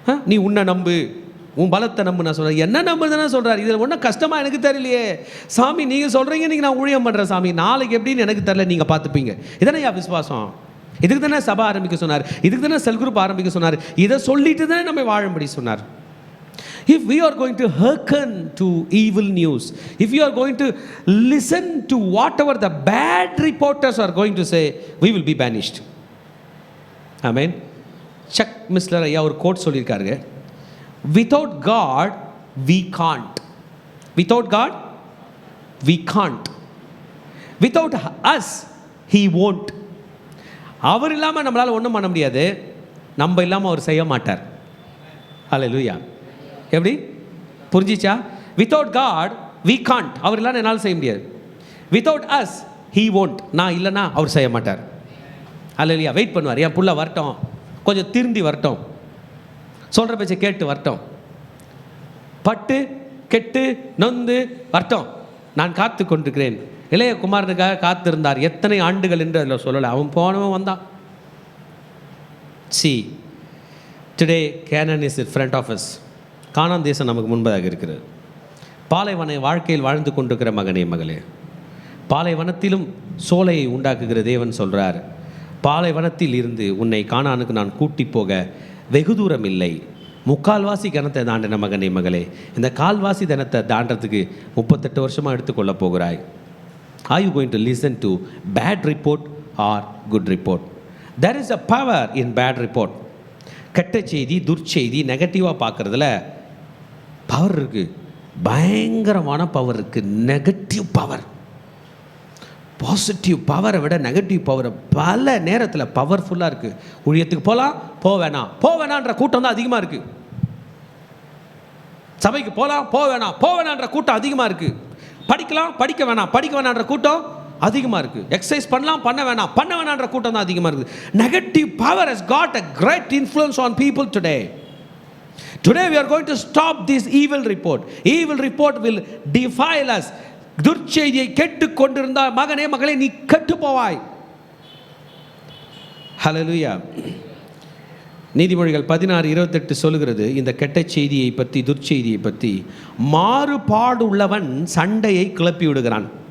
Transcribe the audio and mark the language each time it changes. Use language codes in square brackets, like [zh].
[ta] நீ உன்னை நம்பு, உன் பலத்தை நம்பு நான் சொல்கிறேன். என்ன நம்புறதுன்னா சொல்கிறார். இதில் ஒன்றும் கஷ்டமாக எனக்கு தெரியலையே சாமி, நீங்கள் சொல்கிறீங்க, நீங்கள் நான் ஊழியம் பண்ணுறேன் சாமி, நாளைக்கு எப்படின்னு எனக்கு தெரியல, நீங்கள் பார்த்துப்பீங்க. இதானே விசுவாசம். இதுக்கு தானே சபை ஆரம்பிக்க சொன்னார், இதுக்கு தானே செல் குரூப் ஆரம்பிக்க சொன்னார், இதை சொல்லிட்டு தானே நம்ம வாழும்படி சொன்னார். [en] If we are going to hearken to evil news, if you are going to listen to whatever the bad reporters are going to say, we will be banished. Amen. [ta] Chuck மிஸ்லர் ஐயா ஒரு code சொல்லியிருக்காருங்க, [en] without God we can't, without God we can't, without us he won't. [ta] அவர் இல்லாமல் நம்மளால் ஒன்றும் பண்ண முடியாது, நம்ம இல்லாமல் அவர் செய்ய மாட்டார். ஹல்லேலூயா. எப்படி புரிஞ்சிச்சா? [en] Without God we can't. [ta] அவர் இல்லைன்னா என்னால் செய்ய முடியாது. [en] Without us, he won't. [ta] நான் இல்லைன்னா அவர் செய்ய மாட்டார். அல்லேலூயா. வெயிட் பண்ணுவார். என் புள்ள வரட்டும், கொஞ்சம் திருந்தி வரட்டும், சொல்கிற பேச்சை கேட்டு வரட்டும், பட்டு கெட்டு நொந்து வரட்டும், நான் காத்து கொண்டிருக்கிறேன். இளைய குமாரனுக்காக காத்திருந்தார் எத்தனை ஆண்டுகள் என்று அதில் சொல்லலை. அவன் போனவன் வந்தான். [en] See, today Canaan is in front of us. [ta] கானான் தேசம் நமக்கு முன்பதாக இருக்கிறது. பாலைவன வாழ்க்கையில் வாழ்ந்து கொண்டிருக்கிற மகனே மகளே, பாலைவனத்திலும் சோலையை உண்டாக்குகிற தேவன் சொல்கிறார், பாலைவனத்தில் இருந்து உன்னை கானானுக்கு நான் கூட்டி போக வெகு தூரம் இல்லை. முக்கால்வாசி கணத்தை தாண்டின மகனே மகளே, இந்த கால்வாசி தனத்தை தாண்டறதுக்கு 38 வருஷமாக எடுத்துக்கொள்ள போகிறாய். [en] Are you going to listen to bad report or good report? There is a power in bad report. [ta] கெட்ட செய்தி, துர்ச்செய்தி, நெகட்டிவாக பார்க்குறதுல பவர் இருக்குது. பயங்கரமான பவர் இருக்குது. நெகட்டிவ் பவர், பாசிட்டிவ் பவரை விட நெகட்டிவ் பவர் பல நேரத்தில் பவர்ஃபுல்லாக இருக்குது. ஊழியத்துக்கு போகலாம், போவேணான்ற கூட்டம் தான் அதிகமாக இருக்குது. சபைக்கு போகலாம், போவேணான்ற கூட்டம் அதிகமாக இருக்குது. படிக்கலாம், படிக்க வேணான்ற கூட்டம் அதிகமாக இருக்குது. எக்ஸசைஸ் பண்ணலாம், பண்ண வேணான்ற கூட்டம் தான் அதிகமாக இருக்குது. [en] Negative power has got a great influence on people today. Today we are going to stop this evil report. Evil report will defile us. [ta] துர்ச்செய்தியை கேட்டு கொண்டிருந்தால் மகனே மகளே நீ கெட்டு போவாய். ஹல்லேலூயா. நீதிமொழிகள் 16:28 சொல்லுகிறது இந்த கெட்ட செய்தியை பற்றி, துர்ச்செய்தியை பற்றி, மாறுபாடு உள்ளவன் சண்டையை கிளப்பி விடுகிறான்.